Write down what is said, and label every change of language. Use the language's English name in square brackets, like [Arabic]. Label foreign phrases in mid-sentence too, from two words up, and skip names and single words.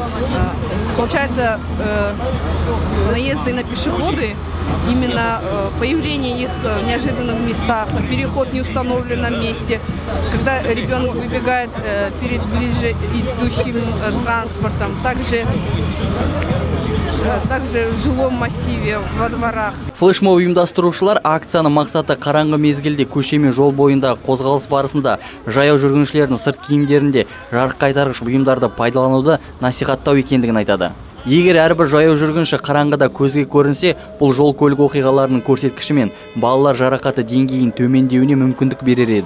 [Russian] Получается, наезды на пешеходы, именно появление их в неожиданных местах, переход в неустановленном месте, когда ребенок выбегает перед ближе идущим транспортом, также в жилом массиве, во дворах. [Kazakh] Флешмоб ұйымдастырушылар акцияның мақсаты қараңғы мезгілде көше мен жол бойындағы қозғалыс барысында жаяу жүргіншілердің сырт киімдерінде жарық қайтарғыш бұйымдарды пайдалануды насихаттау екендігін айтады. Егер әрбір жаяу жүргінші қараңғыда көзге көрінсе, бұл жол көлік оқиғаларының көрсеткіші мен балалар жарақаты деңгейін төмендеуіне мүмкіндік берер еді.